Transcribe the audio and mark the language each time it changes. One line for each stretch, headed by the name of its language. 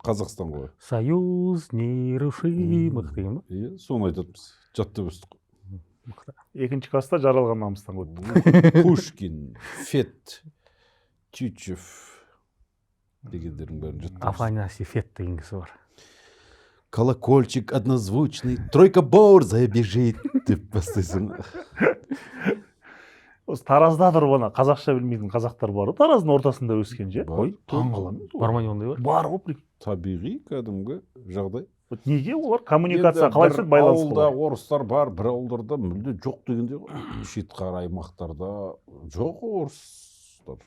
Kazakh: Қазақстан ғой.
Russian: Союз нерушимых
Kazakh: деген ба? Соны айтатымыз. Жаттап өстік. Екінші класста жаралған намыстан өттік. Пушкин, Фет, Тютчев дегендердің бәрін жаттап. Афанасий Фет деген кісі бар.
Russian: Колокольчик однозвучный, тройка борзая бежит
Kazakh: деп бастайсың. Осы Таразда тұрып ана қазақша білмейтін қазақтар бар. Тараздың ортасында өскен же. Ой, таңғаламын. Бар ма ондай бар? Бар ғой. Табиғи кәдімгі жағдай. Неге олар коммуникация қалай түседі, байланыс ауылда орыстар бар, бір ауылдарда мүлде жоқ дегенде ғой. Шетқар аймақтарда жоқ орыстар.